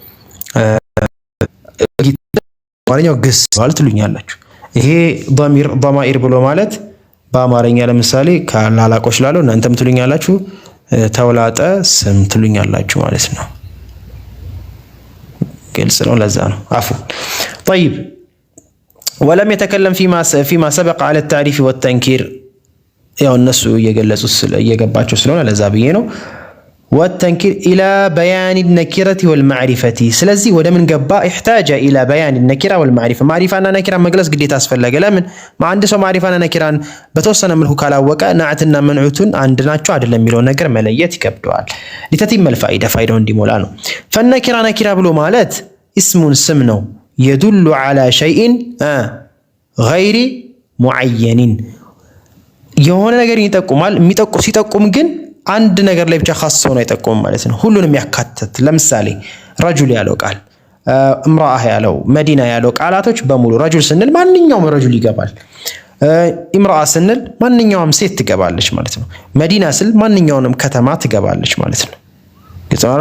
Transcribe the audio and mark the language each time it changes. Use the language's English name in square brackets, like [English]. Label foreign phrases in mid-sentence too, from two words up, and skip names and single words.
[Amharic] አማርኛው ግስ ማለት ትሉኛላችሁ። ይሄ ضمائر ብሎ ማለት በአማርኛ ለምሳሌ ካላላቆች ላለው እናንተም ትሉኛላችሁ ተውላጠ ስም ትሉኛላችሁ ማለት ነው። ግልጽ ነው። ለዛ ነው አፉ [Arabic] طيب ولم يتكلم فيما سبق على التعريف والتنكير [Amharic] ያው እነሱ እየገባቸው ስለሆነ ለዛ ብዬ ነው። [Arabic] والتنكير إلى بيان النكرة والمعرفة [Amharic] ስለዚህ ወደ ምን ገባ? [Arabic] احتاج إلى بيان النكرة والمعرفة [Amharic] ማዕሪፋና ነኪራ መግለጽ ግዴታ አስፈለገ። ለምን? አንድ ሰው ማዕሪፋና ነኪራን በተወሰነ መልኩ ካላወቀ ናዕትና መንዑቱን አንድ ናቸው አይደለም የሚለው ነገር መለየት ይከብደዋል። [Arabic] لتتم الفائدة [Amharic] ፋይዳው እንዲሞላ ነው። فالنكرة ነኪራ ብሎ ማለት اسሙን ስም ነው [Arabic] يدل على شيء غير معين [Amharic] የሆነ ነገር ይጠቁማል። ሲጠቁም ግን አንድ ነገር ላይ ብቻ ኻስ ሆኖ አይጠቁም ማለት ነው። ሁሉንም ያካትት። ለምሳሌ ረጁል ያለው ቃል፣ እምራአህ ያለው፣ መዲና ያለው ቃላቶች በሙሉ ረጁል ስንል ማንኛውም ረጁል ይገባል። ኢምራአ ስንል ማንኛውም ሴት ትገባለች ማለት ነው። መዲና ስል ማንኛውንም ከተማ ትገባለች ማለት ነው። ግልጽ ነው አይደል?